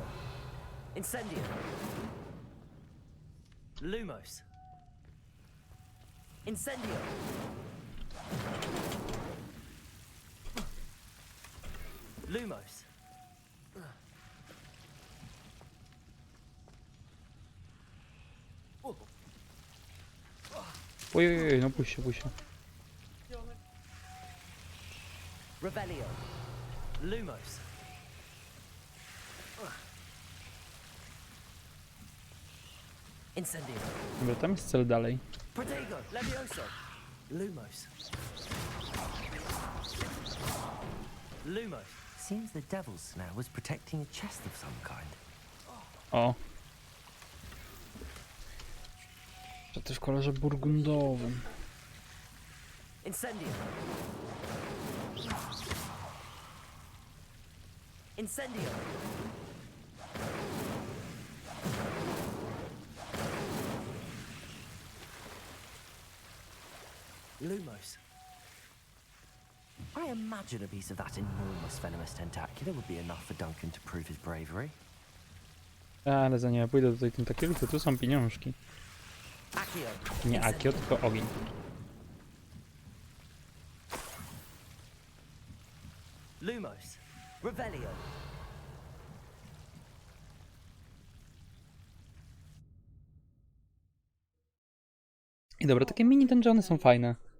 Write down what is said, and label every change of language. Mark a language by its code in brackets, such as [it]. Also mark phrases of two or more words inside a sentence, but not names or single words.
[pl] Incendio. Lumos. Incendio. Lumos. Ojej, no puść się, puść się. Revelio. Lumos. Incendio. Dobra, tam jest cel dalej. Protego. Levioso. Lumos. Lumos. [en] Seems the devil's snare was protecting a chest of some kind. [pl] O. To też w kolorze burgundowym. Incendio. Incendio. Lumos. [en] I imagine a piece of that enormous venomous tentacular would be enough for Duncan to prove his bravery. [pl] Ale zanim ja pójdę do tej tentakuli, to tu są pieniążki. Accio. Nie Akio, tylko ogień. Lumos. Revelio. I dobra, takie mini dungeony są fajne.